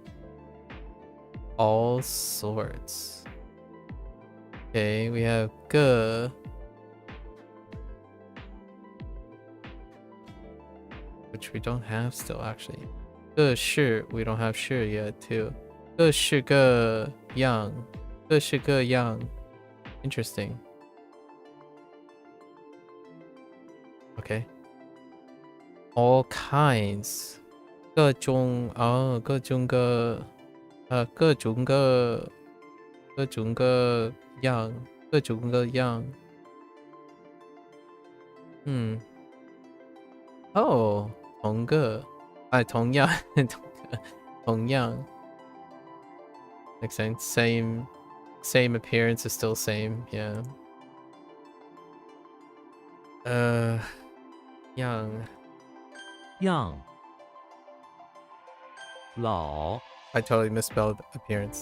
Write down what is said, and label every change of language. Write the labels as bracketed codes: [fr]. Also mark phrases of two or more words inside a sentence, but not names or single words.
[en] All sorts. Okay, we have ge. Which we don't have still, actually. [zh] 各式, [en] we don't have shi yet, too. [zh] 各式各样。各式各样. [en] Interesting. Okay. All kinds. [zh] 各种各种各样各种各样。哦，同个，同样，同样。 [en] Makes sense. Same appearance is still same. Yeah. [zh] 样样老 [en] I totally misspelled appearance.